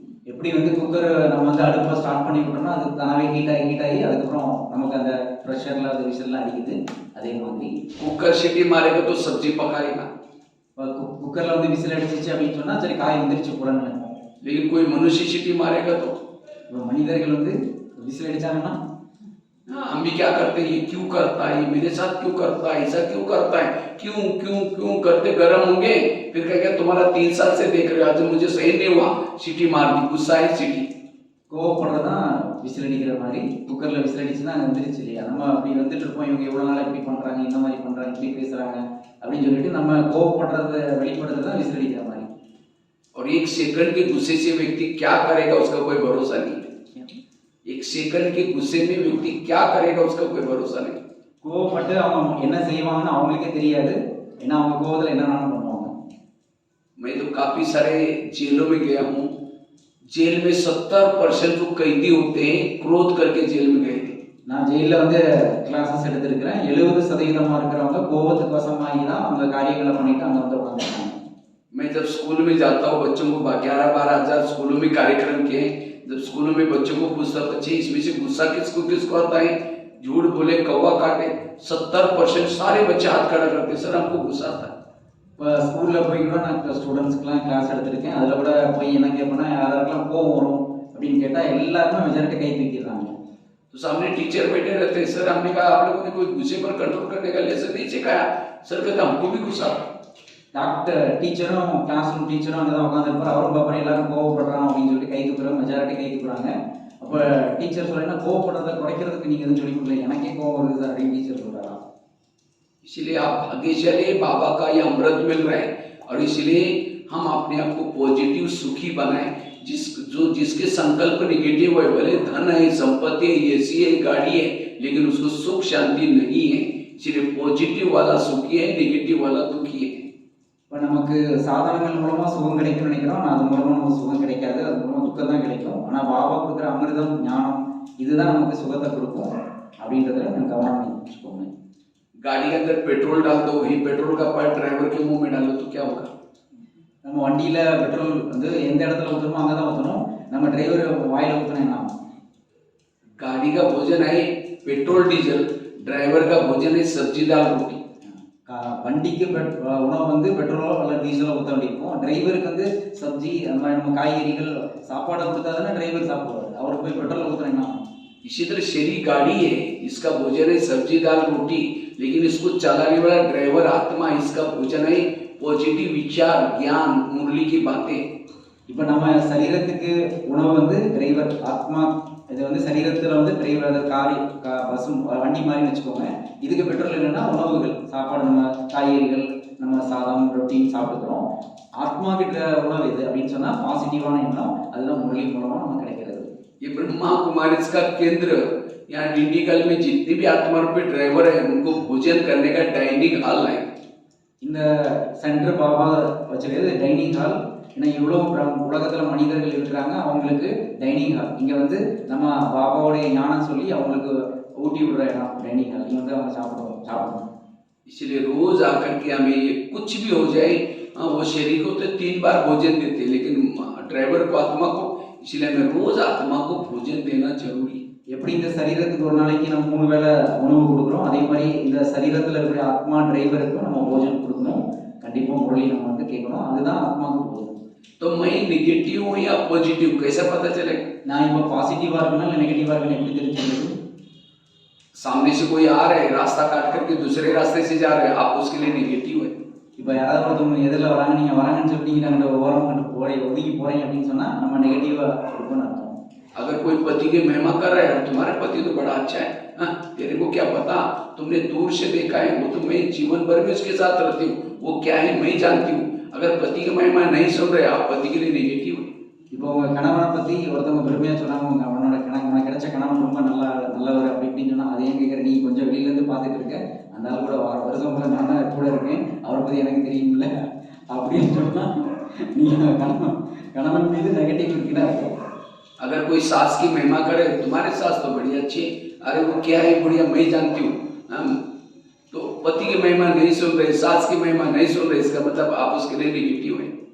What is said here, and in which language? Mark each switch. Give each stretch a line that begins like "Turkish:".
Tamil: எப்படி வந்து குக்கர் நம்ம வந்து அடுப்பை ஸ்டார்ட் பண்ணி விட்டோம்னா அது தானாவே ஹீட் ஆகி அதுக்கப்புறம் நமக்கு அந்த ப்ரெஷர்ல அது விசில்லாம் அடிக்குது, அதே மாதிரி
Hindi: कुकर सीटी मारेगा तो सब्जी पकाएगा.
Tamil: குக்கர்ல வந்து விசில் அடிச்சிச்சு அப்படின்னு சொன்னா சரி காய் வந்துருச்சு போலன்னு நினைப்போம்.
Hindi: लेकिन कोई मनुष्य सीटी मारेगा तो
Tamil: மனிதர்கள் வந்து விசில் அடிச்சாங்கன்னா
Hindi: हम भी क्या करते हैं, ये क्यों करता है, ये मेरे साथ क्यों करता है, ऐसा क्यों करता है, क्यों क्यों क्यों करते गर्म होंगे, फिर कहेगा तुम्हारा 3 साल से देख रहे हो, आज मुझे सही नहीं हुआ, सीटी मार दी, गुस्सा है सीटी.
Tamil: கோவப்படுறதான் விசில் அடிக்கிற மாதிரி குக்கர்ல விசில் அடிச்சுன்னா அங்கே வந்துருச்சு இல்லையா, நம்ம அப்படி வந்துட்டு இருப்போம், இவங்க எவ்வளவு நாள் இப்படி பண்றாங்க, இந்த மாதிரி பண்றாங்க, இப்படி பேசுறாங்க அப்படின்னு சொல்லிட்டு நம்ம கோவப்படுறத வெளிப்படுறது தான் விசில் அடிக்கிற மாதிரி.
Hindi: और 1 सेकंड के गुस्से से व्यक्ति क्या करेगा उसका कोई भरोसा नहीं है. 1 सेकंड के गुस्से में व्यक्ति क्या करेगा उसका कोई भरोसा नहीं.
Tamil: கோவப்பட்டு அவங்க என்ன செய்வாங்கன்னு அவங்களுக்கே தெரியாது, ஏன்னா அவங்க கோவத்துல என்னென்ன பண்ணுவாங்க.
Hindi: मैं तो काफी सारे जेलों में गया हूँ. जेल में 70% जो कैदी होते हैं क्रोध करके जेल में गए थे.
Tamil: நான் ஜெயிலில் வந்து கிளாஸஸ் எடுத்திருக்கிறேன். 70% இருக்கிறவங்க கோபத்துக்கு வசமாகி தான் அவங்க காரியங்களை பண்ணிட்டு அங்கே வந்து உட்காந்துருக்காங்க.
Hindi: मैं जब स्कूल में जाता हूँ, बच्चों को 11-12 हजार स्कूलों में कार्यक्रम किए. जब स्कूलों में बच्चों को पूछता, बच्चे इसमें से गुस्सा किसको किसको आता है, झूठ बोले कौवा काटे, 70% सारे बच्चे हाथ खड़ा करते, सर हमको गुस्सा आता है.
Tamil: இப்போ ஸ்கூலில் போய் கூட நான் ஸ்டூடெண்ட்ஸ்க்குலாம் கிளாஸ் எடுத்திருக்கேன். அதில் கூட போய் என்ன கேட்பேன்னா, யாராருக்கெல்லாம் கோவம் வரும் அப்படின்னு கேட்டால் எல்லாருமே மெஜாரிட்டி கை தூக்கிடுறாங்க.
Hindi: तो सामने टीचर बैठे रहते हैं, सर हमने कहा आप लोगों ने कोई गुस्से पर कंट्रोल करने का लेसन नहीं सिखाया. सर कहता हमको भी गुस्सा.
Tamil: டாக்டர் டீச்சரும் கிளாஸ் ரூம் டீச்சரும் அங்கே தான் உட்காந்துருப்பார். அவரும் பாப்பா எல்லாரும் கோவப்படுறான் அப்படின்னு சொல்லிட்டு கை தூக்குறாங்க, மெஜாரிட்டி கை தூக்குறாங்க. அப்போ டீச்சர் சொல்றேன்னா கோவப்படுறதை குறைக்கிறதுக்கு நீங்கள் எதுவும் சொல்லி கொடுக்கல, எனக்கே கோவம் வருது சார் அப்படின்னு டீச்சர் சொல்கிறாரா.
Hindi: इसलिए आप भाग्यशाली, बाबा का ये अमृत मिल रहा है और इसलिए हम अपने आप को पॉजिटिव सुखी बनाएं. जिसके संकल्प निगेटिव है, भले धन है, संपत्ति है, एसी है, गाड़ी है, लेकिन उसको सुख शांति नहीं है. इसलिए पॉजिटिव वाला सुखी है, निगेटिव वाला दुखी है.
Tamil: இப்போ நமக்கு சாதனங்கள் மூலமாக சுகம் கிடைக்கும்னு நினைக்கிறோம், ஆனால் அது மூலமாக நமக்கு சுகம் கிடைக்காது, அது மூலமாக துக்கம் தான் கிடைக்கும். ஆனால் பாபா கொடுக்குற அமிர்தம் ஞானம் இதுதான் நமக்கு சுகத்தை கொடுக்கும் அப்படின்றத நம்ம கவனம் வச்சுக்கோங்க.
Hindi: गाड़ी के अंदर पेट्रोल डाल दो, वही पेट्रोल का पाइप ड्राइवर के मुंह में डालो तो क्या होगा?
Tamil: நம்ம வண்டியில் பெட்ரோல் வந்து எந்த இடத்துல ஊற்றணுமோ அங்கே தான் ஊற்றணும், நம்ம டிரைவர் வாயில் ஊற்றினா என்ன ஆகும்?
Hindi: गाड़ी का भोजन है पेट्रोल डीजल, ड्राइवर का भोजन है सब्जी दाल रोटी.
Tamil: வண்டிக்கு உணவு வந்து பெட்ரோலோ அல்ல டீசலோ ஊற்ற வேண்டியிருக்கும், டிரைவருக்கு வந்து சப்ஜி அந்த மாதிரி நம்ம காய்கறிகள் சாப்பாடை கொடுத்தா தானே டிரைவர் சாப்பிடுவார், அவருக்கு போய் பெட்ரோல் ஊற்றுனா என்ன ஆகும்?
Hindi: इसी तरह शरीर गाड़ी है, इसका भोजन है सब्जी दाल रोटी, लेकिन इसको चलाने वाला ड्राइवर आत्मा, इसका भोजन है पॉजिटिव विचार ज्ञान मुरली की बातें.
Tamil: இப்போ நம்ம சரீரத்துக்கு உணவு வந்து டிரைவர் ஆத்மா, இது வந்து சரீரத்தில் வந்து டிரைவர், அது பஸ் வண்டி மாதிரி வச்சுக்கோங்க. இதுக்கு பெட்ரோல் என்னன்னா உணவுகள் சாப்பாடு, நம்ம காய்கறிகள் நம்ம சாதம் ரொட்டி சாப்பிட்டுக்கிறோம். ஆத்மா கிட்ட உணவு இது அப்படின்னு சொன்னால் பாசிட்டிவான எண்ணம், அதுதான் முரளி மூலமாக நமக்கு கிடைக்கிறது.
Hindi: ये ब्रह्मा कुमारी का केंद्र, यहाँ डिंडीगल में जितने भी आत्मा रूपी ड्राइवर है उनको भोजन करने का डाइनिंग हॉल है.
Tamil: இந்த சென்டர் பாபா வச்சிருக்கிறது டைனிங் ஹால். ஏன்னா இவ்வளோ உலகத்தில் மனிதர்கள் இருக்கிறாங்க, அவங்களுக்கு டைனிங் ஹால் இங்கே வந்து நம்ம பாபாவுடைய ஞானம் சொல்லி அவங்களுக்கு ஊட்டி விடுற இடம் டைனிங் ஹால். இங்கே வந்து அவங்க சாப்பிடணும்.
Hindi: इसलिए रोज आकर के हमें ये कुछ भी हो जाए, वो शरीर को तो 3 बार भोजन देते, लेकिन ड्राइवर को आत्मा को, इसलिए हमें रोज आत्मा को भोजन देना जरूरी.
Tamil: எப்படி இந்த சரீரத்துக்கு ஒரு நாளைக்கு நம்ம 3 வேளை உணவு கொடுக்குறோம், அதே மாதிரி இந்த சரீரத்தில் இருக்கிற ஆத்மா டிரைவருக்கும் நம்ம போஜனம் கொடுக்கணும். கண்டிப்பாக முரளி நம்ம வந்து கேட்கணும், அதுதான் ஆத்மாவுக்கு போதும்.
Hindi: तो मैं निगेटिव हूँ या पॉजिटिव कैसे पता चलेगा?
Tamil: நான் இப்போ பாசிட்டிவாக இருக்கணும் இல்லை நெகட்டிவாக இருக்கணும் எப்படி தெரிஞ்சுக்கிறது?
Hindi: सामने से कोई आ रहे, रास्ता काट करके दूसरे रास्ते से जा रहे, आप उसके लिए निगेटिव है.
Tamil: இப்போ யாராவது ஒருத்தவங்க எதிரில் வராங்க, நீங்கள் வராங்கன்னு சொல்லிட்டு அந்த ஓரம் கண்டு ஒதுங்கி போகிறீங்க அப்படின்னு சொன்னால் நம்ம நெகட்டிவாக இருக்கும்னு அர்த்தம்.
Hindi: अगर कोई पति की महिमा कर रहा है, तुम्हारे पति तो बड़ा अच्छा है, तेरे को क्या पता, तुमने दूर से देखा है, वो तो मैं जीवन भर में उसके साथ रहती हूँ, वो क्या है मैं जानती हूँ. अगर पति की महिमा नहीं सुन रहे, आप पति के लिए नेगेटिव है.
Tamil: இப்போ உங்கள் கணவனை பற்றி ஒருத்தவங்க பெருமையாக சொன்னாங்க, உங்கள் அவனோட உனக்கு கிடைச்ச கணவன் ரொம்ப நல்லவர் அப்படி இப்படின்னு சொன்னால் அதை ஏன் கேட்குற, நீ கொஞ்சம் வெளியிலேருந்து பார்த்துட்டு இருக்க, அந்த ஆள் கூட வருஷம் கூட நான் தான் கூட இருக்கேன், அவரை பற்றி எனக்கு தெரியுமில்ல அப்படின்னு சொன்னால் நீங்கள் கணவன் மீது நெகட்டிவ் இருக்குன்னா இருக்கும்.
Hindi: अगर कोई सास की महिमा करे, तुम्हारे सास तो बड़ी अच्छी है, अरे वो क्या है बढ़िया मैं जानती हूँ, तो पति की महिमा नहीं सुन रहे, सास की महिमा नहीं सुन रहे, इसका मतलब आप उसके लिए नेगेटिव है.